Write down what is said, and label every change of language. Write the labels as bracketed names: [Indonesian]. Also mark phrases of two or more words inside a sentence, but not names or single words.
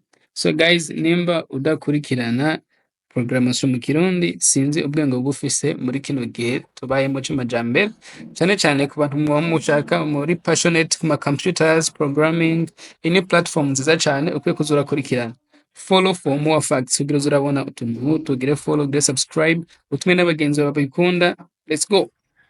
[Rundi] So guys, nimba udakurikirana programmation mu Kirundi, sinzi ubwenge bufise muri kino gihe tubayemo c'amajambere, cane cane ku bantu mushaka muri passionate ku ma [English] computers programming. [Rundi] Iyi ni platform nziza cane ukwiye kuza urakurikirana. [English] Follow for more facts [Rundi] kugira uze urabona utuntu, tugire follow, ugire subscribe, utume n'abagenzi bawe babikunda. [English] Let's go.